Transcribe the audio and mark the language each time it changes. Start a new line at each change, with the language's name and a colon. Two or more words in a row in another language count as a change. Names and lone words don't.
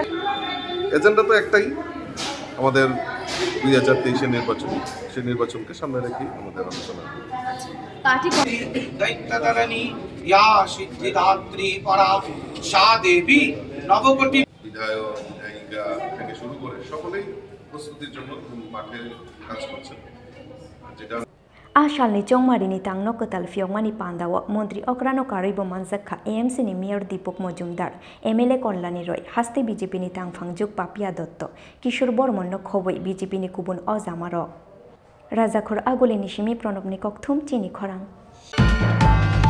Bangla: এজেন্ডা তো একটাই আমাদের 2023 নির্বাচন সেই নির্বাচনকে সামনে রেখে আমাদের আলোচনা পার্টি
Sanskrit: দৈত্যধরণী ইয়া সিদ্ধিদাত্রী পরা সা দেবী নবকোটি
Bangla: বিধায়ক বিধায়িকা থেকে শুরু করে সকলেই প্রস্তুতির জন্য মাঠে কাজ করছেন যেটা
Kok Borok: Asalni Chongmarini Tangno Kotal Fiongmani Pandawa, Montri Okrano Karibo Manzaka, AMC ni Mayor Dipok Mojumdar, MLA Konlani Roy, Haste BJP ni Tangfangjuk Papia Dotto, Kishore Bormon no Khoboi BJP ni Kubun Ozamaro. Razakhur Agule Nishimi Pronobni Kokthum Chini Khorang.